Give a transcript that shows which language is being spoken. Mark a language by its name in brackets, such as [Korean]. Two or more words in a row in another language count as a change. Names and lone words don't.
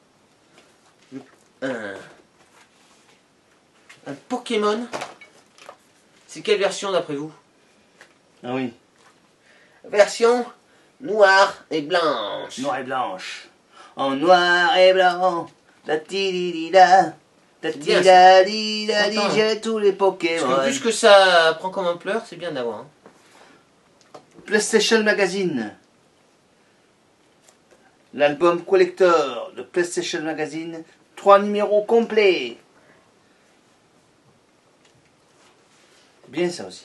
[French] Un Pokémon. C'est quelle version d'après vous? Ah oui. Version noire et blanche. Noir et blanche. En noir et blanc. La ti-di-di-da. La ti-da-di-da-di. J'ai tous les Pokémon. Parce que vu ce que ça prend comme ampleur, c'est bien d'avoir. Hein. PlayStation Magazine. L'album collector de PlayStation Magazine. 3 numéros complets. Bien ça aussi.